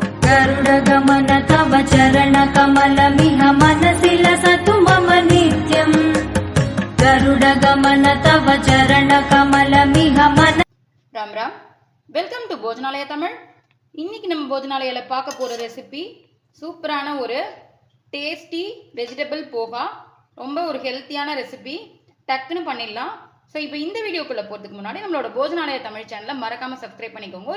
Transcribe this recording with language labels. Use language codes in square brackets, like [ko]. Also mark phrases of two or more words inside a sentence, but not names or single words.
[sa] गरुडगमन तव चरणकमलमिह मनसि लसतु मम नित्यम् गरुडगमन तव चरणकमलमिह मन [ta] राम राम [en] welcome to [ta] போஜனாலயா தமிழ். இன்னைக்கு நம்ம போஜனாலயால பார்க்க போற ரெசிபி சூப்பரான ஒரு [en] tasty vegetable [ta] போகா. ரொம்ப ஒரு ஹெல்த்தியான ரெசிபி, டக்குன்னு பண்ணிடலாம். ஸோ இப்போ இந்த வீடியோக்குள்ள போகிறதுக்கு முன்னாடி நம்மளோட போஜனாலயா தமிழ் சேனலை மறக்காம சப்ஸ்கிரைப் பண்ணிக்கோங்க.